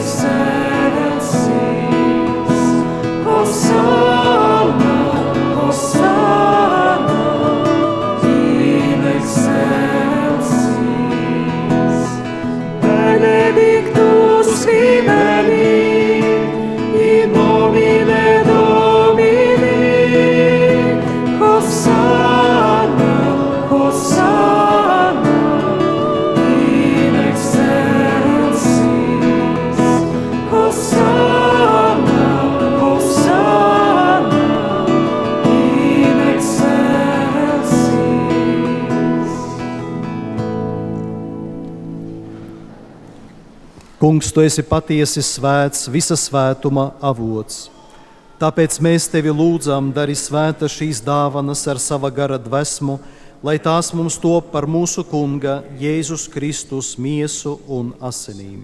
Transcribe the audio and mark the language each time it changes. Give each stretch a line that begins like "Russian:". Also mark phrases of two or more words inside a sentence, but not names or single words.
Latin: excelsis, Hosanna, Hosanna, in excelsis, benedictus viveni, in nomine Domini, Hosanna, Hosanna, in excelsis, Hosanna, Hosanna, in excelsis.
Latvian: Kungs, Tu esi patiesi svēts, visa svētuma avots. Tāpēc mēs Tevi lūdzam, dari svēta šīs dāvanas ar sava gara dvesmu, lai tās mums top par mūsu Kunga Jēzus Kristus miesu un asinīm.